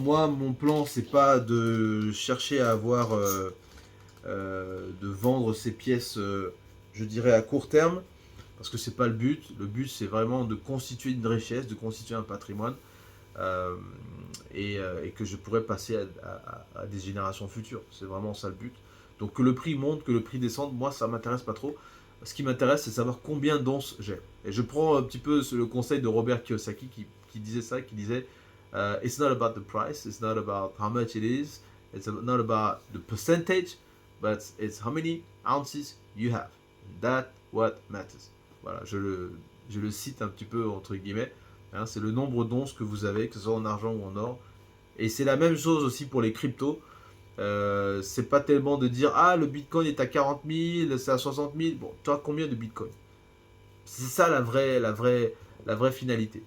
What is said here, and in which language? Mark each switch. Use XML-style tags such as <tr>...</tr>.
<fr>Moi, mon plan, c'est pas de chercher à avoir, de vendre ces pièces, je dirais à court terme, parce que c'est pas le but. Le but, c'est vraiment de constituer une richesse, de constituer un patrimoine, euh, et que je pourrais passer à des générations futures. C'est vraiment ça le but. Donc que le prix monte, que le prix descende, moi, ça m'intéresse pas trop. Ce qui m'intéresse, c'est savoir combien d'onces j'ai. Et je prends un petit peu le conseil de Robert Kiyosaki qui disait</fr> <en>ça, qui disait It's not about the price, it's not about how much it is, it's not about the percentage, but it's how many ounces you have. That's what matters.</en> <fr>Voilà, je le cite un petit peu entre guillemets. Hein, c'est le nombre d'onces que vous avez, que ce soit en argent ou en or. Et c'est la même chose aussi pour les cryptos. C'est pas tellement de dire ah le bitcoin est à 40 000, c'est à 60 000. Bon, tu as combien de bitcoin? C'est ça la vraie finalité.</fr>